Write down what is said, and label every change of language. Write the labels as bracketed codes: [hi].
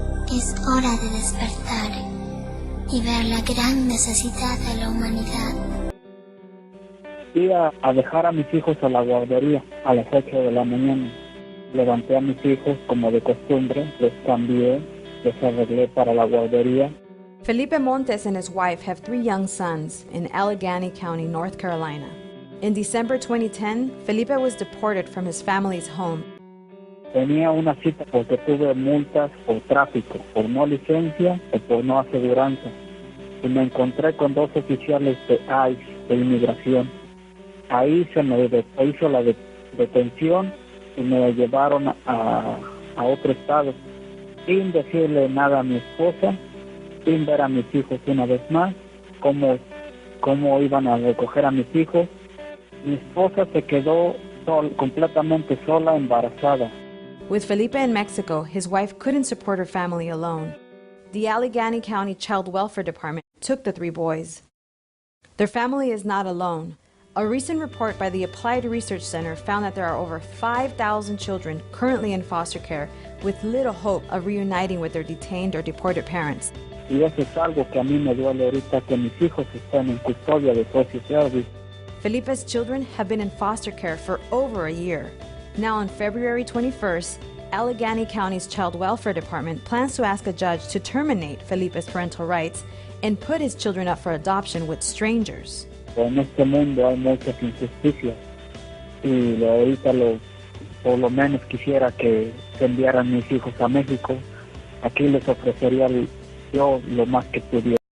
[es] Es hora de despertar y ver la gran necesidad de la humanidad. Fui a dejar a mis hijos a la guardería a las 8 de la mañana. Levanté a mis hijos como de costumbre, los cambié, los arreglé para la guardería. [en] Felipe Montes and his wife have 3 young sons in Allegheny County, North Carolina. In December 2010, Felipe was deported from his family's home. [es] Tenía una cita porque tuve multas por tráfico, por no licencia o por no aseguranza. Y me encontré con 2 oficiales de ICE, de inmigración. Ahí se me hizo la detención y me llevaron a otro estado, sin decirle nada a mi esposa, sin ver a mis hijos una vez más, cómo iban a recoger a mis hijos. Mi esposa se quedó completamente sola, embarazada. [en] With Felipe in Mexico, his wife couldn't support her family alone. The Allegheny County Child Welfare Department took the 3 boys. Their family is not alone. A recent report by the Applied Research Center found that there are over 5,000 children currently in foster care with little hope of reuniting with their detained or deported parents. [es] Y eso es algo que a mí me duele ahorita, que mis hijos están en custodia de Social Service. [en] Felipe's children have been in foster care for over a year. Now on February 21st, Allegheny County's Child Welfare Department plans to ask a judge to terminate Felipe's parental rights and put his children up for adoption with strangers. [es] En este mundo hay muchas injusticias y ahorita por lo menos quisiera que enviaran mis hijos a México. Aquí les ofrecería yo lo más que pudiera.